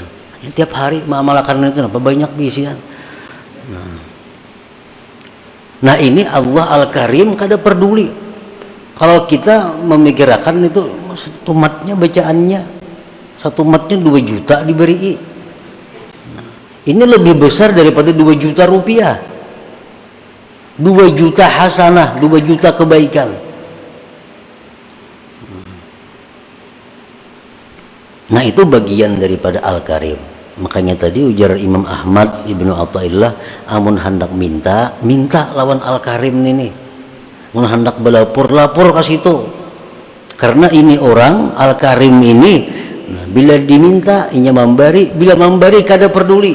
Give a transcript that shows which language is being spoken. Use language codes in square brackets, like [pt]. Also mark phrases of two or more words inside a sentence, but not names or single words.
[id] Ini tiap hari mengamalkan itu apa banyak bisian. Nah ini Allah Al-Karim kada peduli kalau kita memikirkan itu 1 matnya bacaannya, 1 matnya 2 juta diberi. Ini lebih besar daripada 2 juta rupiah, 2 juta hasanah, 2 juta kebaikan. Nah itu bagian daripada Al-Karim. [bjn] Makanya tadi ujar Imam Ahmad Ibnu Athaillah, amun hendak minta lawan Al-Karim ini. Amun hendak lapor ke situ. Karena ini orang Al-Karim ini, nah, bila diminta inya memberi, bila memberi kada peduli.